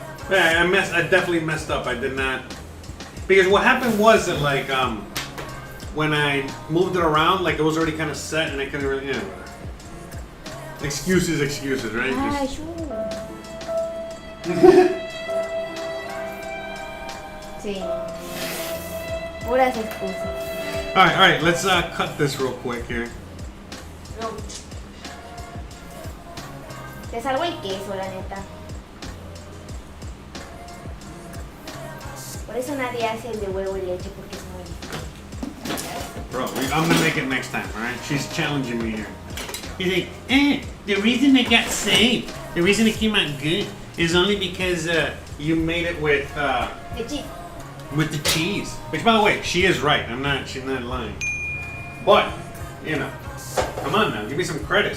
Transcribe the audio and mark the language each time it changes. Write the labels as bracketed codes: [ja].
[en] Yeah, I definitely messed up. I did not. Because what happened was that, like, when I moved it around, like, it was already kind of set and I couldn't really, yeah, whatever. Excuses, right? [es] Ay, [en] Just- [es] Sí. Puras excusas. [en] All right. Let's cut this real quick here. [es] No. Te salvo el queso, la neta. Por eso nadie hace el de huevo y leche porque es muy difícil. [en] Bro, I'm gonna make it next time, alright? She's challenging me here. He's like, the reason it got saved, the reason it came out good, is only because you made it with [es] De cheese. [en] with the cheese. Which, by the way, she is right. She's not lying. But, you know, come on now, give me some credit.